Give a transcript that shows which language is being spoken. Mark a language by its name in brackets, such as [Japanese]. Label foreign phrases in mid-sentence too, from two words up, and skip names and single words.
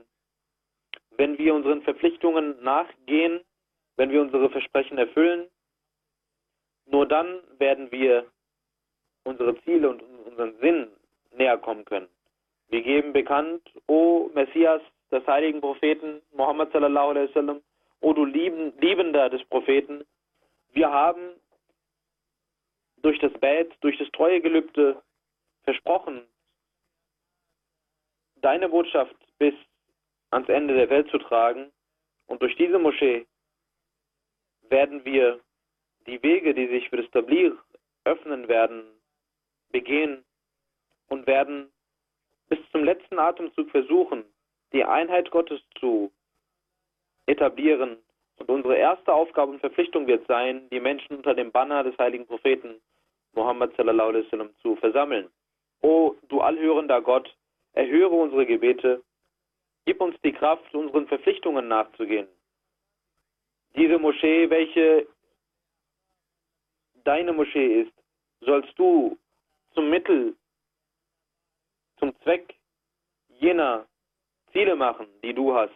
[German] Wenn wir unseren Verpflichtungen nachgehen, wenn wir unsere Versprechen erfüllen, nur dann werden wir unsere Ziele und unseren Sinn näher kommen können. Wir geben bekannt, o Messias, des heiligen Propheten Muhammad [Arabic] صلى الله عليه وسلم, [German] o du Liebender des Propheten, wir haben durch das Bait, durch das Treuegelübde versprochen, deine Botschaft bis ans Ende der Welt zu tragen, und durch diese Moschee werden wir die Wege, die sich für das Tabligh öffnen werden, begehen und werden bis zum letzten Atemzug versuchen, die Einheit Gottes zu etablieren. Und unsere erste Aufgabe und Verpflichtung wird sein, die Menschen unter dem Banner des heiligen Propheten Muhammad [Arabic] صلى الله عليه وسلم [German] zu versammeln. O du allhörender Gott, erhöre unsere Gebete, gib uns die Kraft, unseren Verpflichtungen nachzugehen. Diese Moschee, welche deine Moschee ist, sollst du zum Mittel, zum Zweck jener Ziele machen, die du hast.